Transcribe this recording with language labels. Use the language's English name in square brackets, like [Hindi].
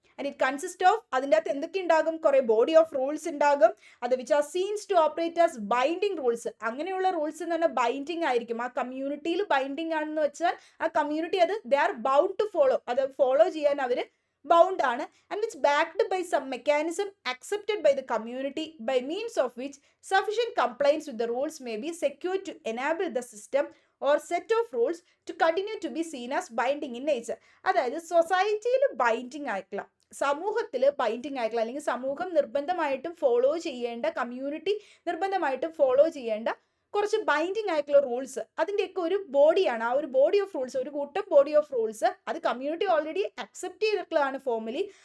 [English] and it consist of, [Malayalam] അതിൻ്റെ അകത്ത് എന്തൊക്കെ ഉണ്ടാകും, കുറെ ബോഡി ഓഫ് റൂൾസ് ഉണ്ടാകും. [English] അത് which are seems to operate as binding rules. [Malayalam] അങ്ങനെയുള്ള റൂൾസ് എന്ന് പറഞ്ഞാൽ ബൈൻഡിങ് ആയിരിക്കും. ആ കമ്മ്യൂണിറ്റിയിൽ ബൈൻഡിങ് ആണെന്ന് വെച്ചാൽ ആ കമ്മ്യൂണിറ്റി അത് [English] they are bound to follow, [Malayalam] അത് ഫോളോ ചെയ്യാൻ അവർ bound ആണ്. [English] and it's backed by some mechanism accepted by the community by means of which sufficient compliance with the rules may be secured to enable the system or set of rules to continue to be seen as binding in nature. [Malayalam] അതായത് സൊസൈറ്റിയിൽ binding ആയിട്ടുള്ള, സമൂഹത്തിൽ binding ആയിട്ടുള്ള അല്ലെങ്കിൽ സമൂഹം നിർബന്ധമായിട്ടും follow ചെയ്യേണ്ട, community നിർബന്ധമായിട്ടും ഫോളോ ചെയ്യേണ്ട കുറച്ച് ബൈൻഡിങ് ആയിട്ടുള്ള റൂൾസ്, അതിൻ്റെയൊക്കെ ഒരു ബോഡിയാണ്. ആ ഒരു ബോഡി ഓഫ് റൂൾസ്, ഒരു കൂട്ടം ബോഡി ഓഫ് റൂൾസ്, അത് കമ്മ്യൂണിറ്റി ഓൾറെഡി അക്സെപ്റ്റ് ചെയ്തിട്ടുള്ളതാണ് ഫോർമലി.